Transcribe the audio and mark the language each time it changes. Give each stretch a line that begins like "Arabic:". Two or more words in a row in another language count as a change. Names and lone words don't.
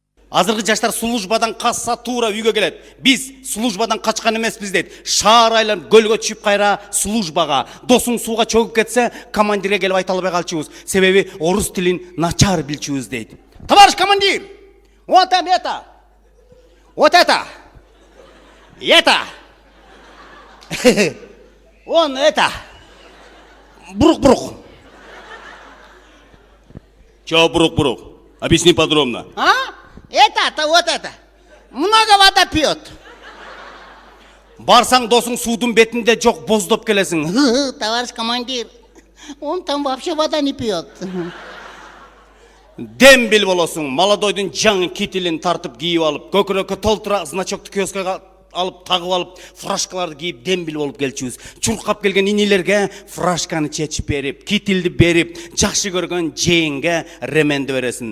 Kyrgyz: Азыркы жаштар службадан касса туура үйгө келет. Биз службадан качкан эмеспиз дейт. Шаар айланып көлгө түшүп кайра службага, досуң сууга чөгүп кетсе, командирге келип айта албай калчубуз. Себеби орус тилин начар билчүбүз дейт.
Russian: Товарищ командир! Вот там это. Вот это. Это. Он это. Брук-брук. Чё брук-брук? Объясни подробно. А? Это, вот это. Много вода пьет.
Kyrgyz: Барсаң досың судун бетинде жок боздоп келесиң.
Russian: Товарищ командир, он там вообще вода не пьет.
Kyrgyz: Дембил болосуң. Молодойдун жаңы кителин тартып кийип алып, көкүрөккө толтура значокты киоскага алып тагып алып, фрашкаларды кийип дембил болуп келчүбүз. Чуркап келген инилерге фрашканы чечип берип, китилди берип, жакшы көргөн жээнге ременди бересиң.